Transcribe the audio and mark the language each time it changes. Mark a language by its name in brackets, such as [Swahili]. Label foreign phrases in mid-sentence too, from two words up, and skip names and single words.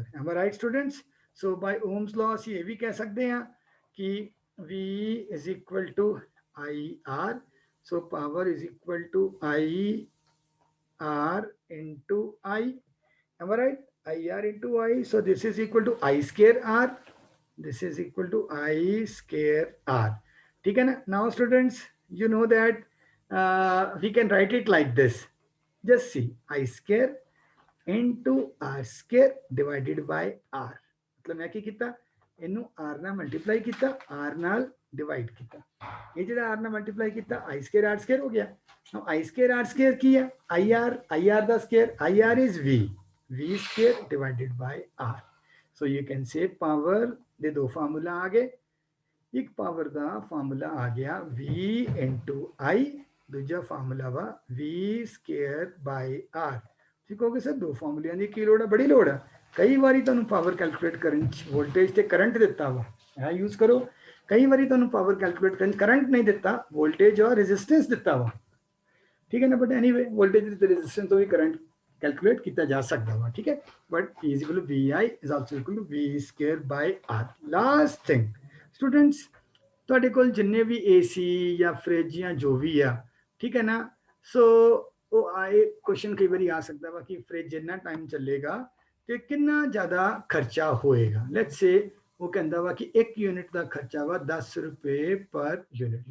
[English] Am I right, students? So by Ohm's law, [Punjabi] ਅਸੀਂ ਇਹ ਵੀ ਕਹਿ ਸਕਦੇ ਹਾਂ ਕਿ [English] V is equal to IR. So power is equal to IR into I. Am I right? IR into I. So this is equal to I square R. This is equal to I square R. [Hindi] ठीक है ना? [English] Now students, you know that we can write it like this. Just see, I square into R square divided by R. [Hindi] मतलब मैं [Punjabi] ਕੀ ਕੀਤਾ, ਇਹਨੂੰ R ਨਾਲ ਮਲਟੀਪਲਾਈ ਕੀਤਾ, R ਨਾਲ ਡਿਵਾਈਡ ਕੀਤਾ. ਇਹ ਜਿਹੜਾ R ਨਾਲ ਮਲਟੀਪਲਾਈ ਕੀਤਾ, [English] I square R square ਹੋ ਗਿਆ. Now I square R square [Punjabi] ਕੀ ਹੈ? [English] IR ਦਾ square. IR is V square divided by R. So you can say [Punjabi] power ਦੇ ਦੋ ਫਾਰਮੂਲਾ ਆ ਗਏ. ਇੱਕ ਪਾਵਰ ਦਾ ਫਾਰਮੂਲਾ ਆ ਗਿਆ V into I, ਦੂਜਾ ਫਾਰਮੂਲਾ ਵਾ V square by R. ਤੁਸੀਂ ਕਹੋਗੇ ਸਰ ਦੋ ਫਾਰਮੂਲਿਆਂ ਦੀ ਕੀ ਲੋੜ ਹੈ? ਬੜੀ ਲੋੜ ਹੈ. ਕਈ ਵਾਰੀ ਤੁਹਾਨੂੰ ਪਾਵਰ ਕੈਲਕੂਲੇਟ ਕਰਨ 'ਚ ਵੋਲਟੇਜ ਤੇ ਕਰੰਟ ਦਿੱਤਾ ਵਾ, ਇਹ ਯੂਜ਼ ਕਰੋ. ਕਈ ਵਾਰੀ ਤੁਹਾਨੂੰ ਪਾਵਰ ਕੈਲਕੂਲੇਟ ਕਰਨ 'ਚ ਕਰੰਟ ਨਹੀਂ ਦਿੱਤਾ, ਵੋਲਟੇਜ ਔਰ ਰੈਜ਼ਿਸਟੈਂਸ ਦਿੱਤਾ ਵਾ. ਠੀਕ ਹੈ ਨਾ. [English] but anyway [Punjabi] ਵੋਲਟੇਜ ਤੇ ਰੈਜ਼ਿਸਟੈਂਸ ਤੋਂ ਵੀ ਕਰੰਟ [Hindi] कैलकुलेट किया जा सकता है. ठीक है. [English] बट P is equal to VI is also equal to V square by R. Last thing, students, [Punjabi] ਤੁਹਾਡੇ ਕੋਲ ਜਿੰਨੇ ਵੀ AC ਜਾਂ ਫ੍ਰਿਜ ਜਾਂ ਜੋ ਵੀ ਆ, ਠੀਕ ਹੈ ਨਾ. ਸੋ ਉਹ ਆਏ ਕੁਐਸਚਨ ਕਈ ਵਾਰੀ ਆ ਸਕਦਾ ਵਾ ਕਿ ਫ੍ਰਿਜ ਜਿੰਨਾ ਟਾਈਮ ਚੱਲੇਗਾ ਤੇ ਕਿੰਨਾ ਜ਼ਿਆਦਾ ਖਰਚਾ ਹੋਏਗਾ. [English] let's say [Punjabi] ਉਹ ਕਹਿੰਦਾ ਵਾ ਕਿ 1 ਯੂਨਿਟ ਦਾ ਖਰਚਾ ਵਾ 10 ਰੁਪਏ [English] per unit.